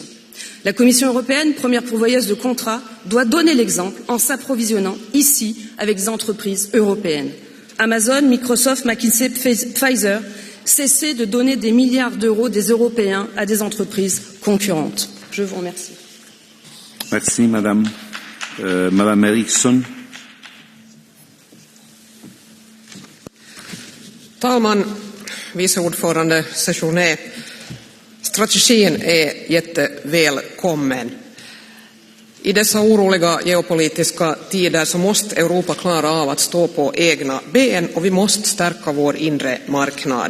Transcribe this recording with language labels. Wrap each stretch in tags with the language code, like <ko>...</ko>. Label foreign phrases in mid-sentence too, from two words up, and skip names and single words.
<fr>La Commission européenne, première pourvoyeuse de contrats, doit donner l'exemple en s'approvisionnant ici avec des entreprises européennes. Amazon, Microsoft, McKinsey, Pfizer, cessez de donner des milliards d'euros des Européens à des entreprises concurrentes. Je vous remercie. Merci, Madame. Madame Eriksson.</fr> <sv>Talman, vice ordförande Séjourné. Strategin är jättevälkommen. I dessa oroliga geopolitiska tider så måste Europa klara av att stå på egna ben och vi måste stärka vår inre marknad.</sv>